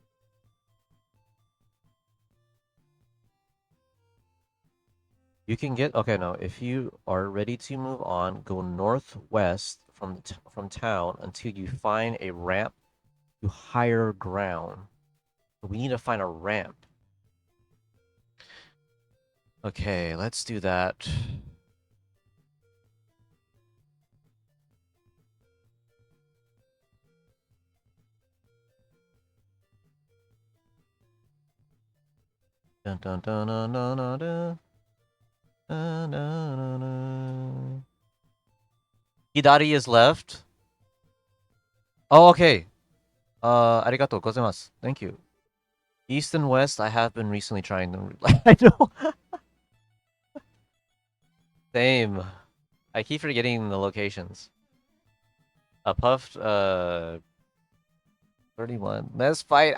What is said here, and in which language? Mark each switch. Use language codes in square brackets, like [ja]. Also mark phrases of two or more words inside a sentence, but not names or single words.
[en] You can get okay, no. If you are ready to move on, go northwest from town until you find a ramp to higher ground. We need to find a ramp. Okay, let's do that. Dun dun dun dun dun dun dun. Dun, dun, dun, dun. Hidari is left. Oh, okay. [ja] ありがとうございます. [en] Thank you. East and west, I have been recently trying them. I know. Same. I keep forgetting the locations. Puffed, 31. Let's fight.